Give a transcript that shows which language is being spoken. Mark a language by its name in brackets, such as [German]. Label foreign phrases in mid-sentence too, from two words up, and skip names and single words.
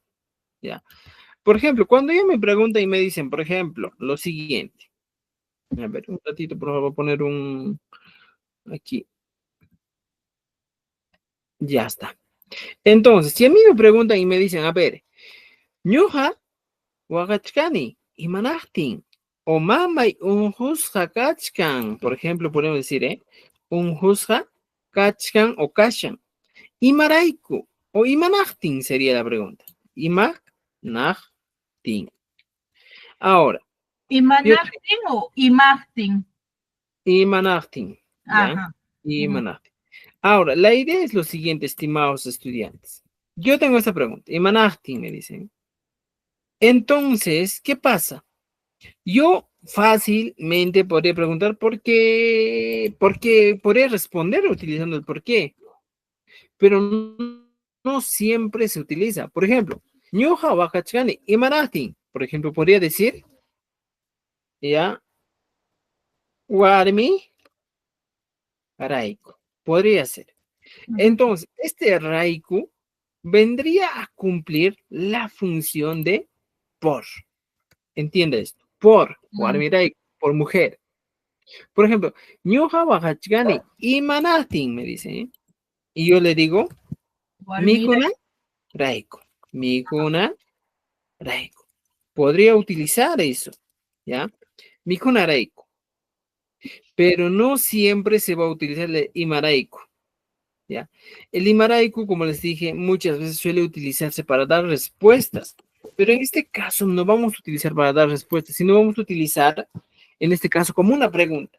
[Spanish] Ya. Por ejemplo, cuando ellos me preguntan y me dicen, por ejemplo, lo siguiente. A ver, un ratito, por favor, poner un aquí. Ya está. Entonces, si a mí me preguntan y me dicen, a ver, [Quechua] ñuja, wagachkani, imanachtin, o mamay unjusja kachkan, [Spanish] por ejemplo, podemos decir, [Quechua] unjusja kachkan o kashan. [Spanish] Imaraiku o Imanachtin sería la pregunta. Imanachtin. Ahora, [Quechua] Imanaktin o Imachtin. Imanachtin, [Spanish] ¿ya? Ajá. [Quechua] Imanachtin. [Spanish] Ahora, la idea es lo siguiente, estimados estudiantes. Yo tengo esta pregunta. Imanachtin, me dicen. Entonces, ¿qué pasa? Yo fácilmente podría preguntar por qué, podría responder utilizando el por qué, pero no siempre se utiliza. Por ejemplo, [Quechua] ñuja wakachkani imanachtin. [Spanish] Por ejemplo, podría decir, ya, [Quechua] warmi raiku. [Spanish] Podría ser. Entonces, este raiku vendría a cumplir la función de por. ¿Entiende esto? Por, [Quechua] warmi raiku, [Spanish] por mujer. Por ejemplo, [Quechua] ñuja wakachkani imanachtin, [Spanish] me dice, ¿eh? Y yo le digo, [Quechua] mikuna raiku. Mikuna raiku. [Spanish] Podría utilizar eso, ¿ya? [Quechua] Mikuna raiku. [Spanish] Pero no siempre se va a utilizar el imaraiku, ¿ya? El imaraiku, como les dije, muchas veces suele utilizarse para dar respuestas, pero en este caso no vamos a utilizar para dar respuestas, sino vamos a utilizar, en este caso, como una pregunta.